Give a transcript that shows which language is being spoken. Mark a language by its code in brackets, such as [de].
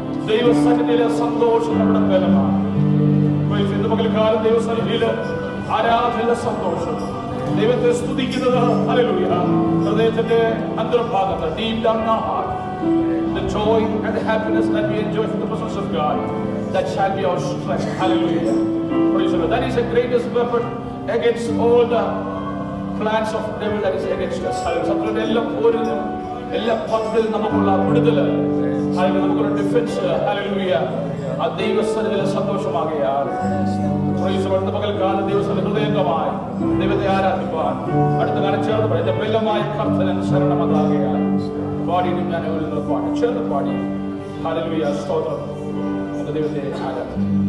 [ml] ദൈവസന്നിധിയിലെ സന്തോഷം നമ്മുടെ ബലമാണ്. ഇന്ന് പകൽക്കാലം ദൈവസന്നിധിയിലെ ആരാധനയിലെ സന്തോഷം, ദൈവത്തെ സ്തുതിക്കുന്നത് ഹല്ലേലൂയ, ഹൃദയത്തിന്റെ അന്തർഭാഗത്ത് [en] deep down in our heart, the joy and the happiness that we enjoy from the presence of God, that shall be our strength. Hallelujah. Praise the Lord. That is the greatest weapon against all the plans of the devil that is against us. Hallelujah. [ml] എല്ലാ പോരിലും എല്ലാ പദ്ധതിയിലും നമുക്കുള്ള വിടുതല്, നമുക്കൊരു defence, hallelujah, ആ ദൈവസന്നിധിയിലെ സന്തോഷമാകയാൽ പകൽക്കാലം ദൈവസന്നിധി ഹൃദയംഗമായി ദൈവത്തെ ആരാധിപ്പാൻ അടുത്ത കാലം ചേർന്ന് പറയും ബലമായ കർത്തനൻ ശരണമതാകയാൽ പാടിയും ഞാൻ പാടി ചേർന്ന് പാടി ഹല്ലേലൂയ സ്തോത്രം നമുക്ക് ദൈവത്തെ ആരാധിക്കാം.